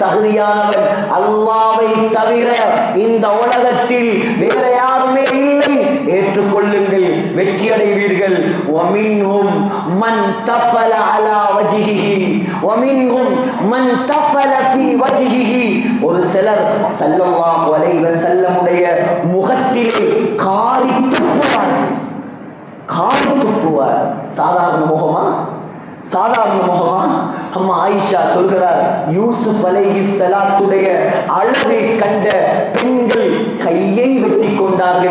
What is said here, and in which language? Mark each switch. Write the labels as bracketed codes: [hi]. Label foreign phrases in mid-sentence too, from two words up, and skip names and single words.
[ta] தகுதியானவன் அல்லாஹ்வை தவிர இந்த உலகத்தில் வேற யாருமே இல்லை, ஏற்றுக்கொள்ளுங்கள், வெற்றி அடைவீர்கள். [ar] وَمِنْهُمْ مَنْ تَفَلَ عَلَى وَجْهِهِ وَمِنْهُمْ مَنْ تَفَلَ فِي وَجْهِهِ. [ta] ஒரு சிலர் [ar] صلى الله عليه وسلم [ta] முகத்திலே காரி துப்புவார். சாதாரண முகமா? சாதாரண முகமா? அம்மா ஆயிஷா சொல்கிறார், யூசுப் அலைஹிஸ்ஸலாத்துடைய அழகை கண்ட பெண்கள் கையை வெட்டி கொண்டார்கள்.